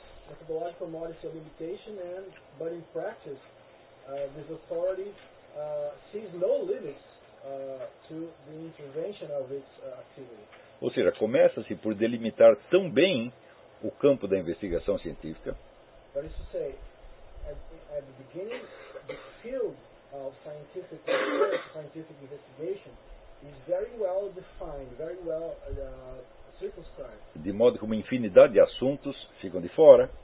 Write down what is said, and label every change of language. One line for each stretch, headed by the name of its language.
English: Methodological modesty or limitation, and but in practice, this authority sees no limits to the intervention of its activity.
Portuguese: Ou seja, começa-se por delimitar tão bem o campo da investigação científica.
English: That is to say, at the beginning, the field of scientific research, scientific investigation, is very well defined, very well circumscribed.
Portuguese: De modo que uma infinidade de assuntos ficam de fora.